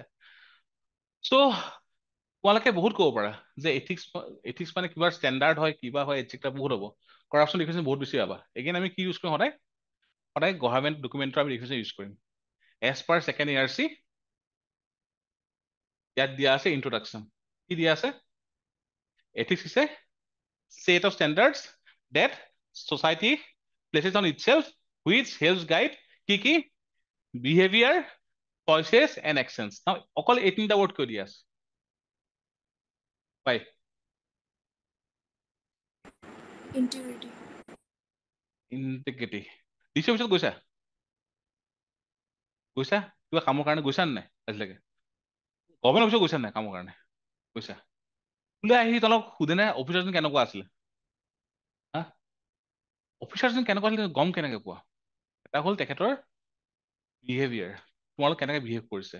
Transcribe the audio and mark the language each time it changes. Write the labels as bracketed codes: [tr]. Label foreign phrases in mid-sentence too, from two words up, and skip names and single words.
[as] চ' তোমালোকে বহুত ক'ব পাৰা যে এথিক্স মানে কিবা ষ্টেণ্ডাৰ্ড হয়, কিবা হয়, এটচেট্ৰা বহুত হ'ব। [en] corruption definition [as] বহুত বেছি পাবা। এগেইন আমি কি ইউজ কৰিম? সদায় [en] government document [as] আমি [en] definition use [as] কৰিম। [en] as per second ARC [as] ইয়াত দিয়া আছে ইন্ট্ৰডাকশ্যন। কি দিয়া আছে? [en] ethics is a set of standards that society places on itself which helps guide কি behavior, choices and actions. [as] Now অকল 18টা word কিয় দিয়া আছে? [en] Why? Integrity. Integrity. DC office [as] গৈছা? কিবা কামৰ কাৰণে গৈছা নে নাই আজিলৈকে? [en] government office [as] গৈছা নাই কামৰ কাৰণে? গৈছা? বোলে আহি তোমালোক সোধে নে অফিচাৰজন কেনেকুৱা আছিলে? হা? অফিচাৰজন কেনেকুৱা আছিলে গম কেনেকে পোৱা? এটা হ'ল তেখেতৰ বিহেভিয়াৰ, তোমালোক কেনেকে বিহেভ কৰিছে।